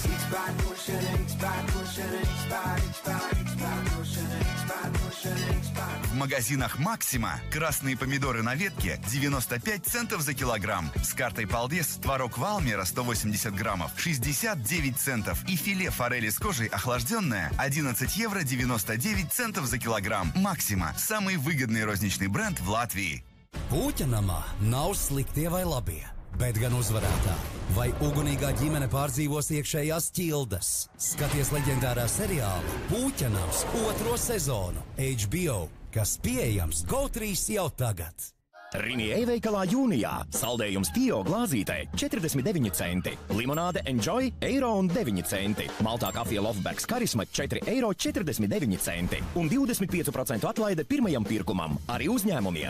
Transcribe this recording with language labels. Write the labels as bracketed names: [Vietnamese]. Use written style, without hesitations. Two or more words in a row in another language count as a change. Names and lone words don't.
[Russian] В магазинах «Максима» красные помидоры на ветке 95 центов за килограмм. С картой «Балбес» творог Валмера 180 граммов 69 центов. И филе форели с кожей охлажденное 11,99 евро за килограмм. «Максима» – самый выгодный розничный бренд в Латвии. [Latvian] Puķanamā nav sliktie vai labie, bet gan uzvarētāji. Vai ugunīgā ģimene pārdzīvos iekšējās ķildes? Skaties leģendārā seriāla Puķanams 2. sezonu HBO, kas pieejams GO3 jau tagad. Rimi e-veikalā jūnijā saldējums Tio glāzītē 49 centi, limonāde Enjoy €1,09 centi, maltā kafija Lofbergs Karisma €4,49 centi un 25% atlaide pirmajam pirkumam arī uzņēmumiem.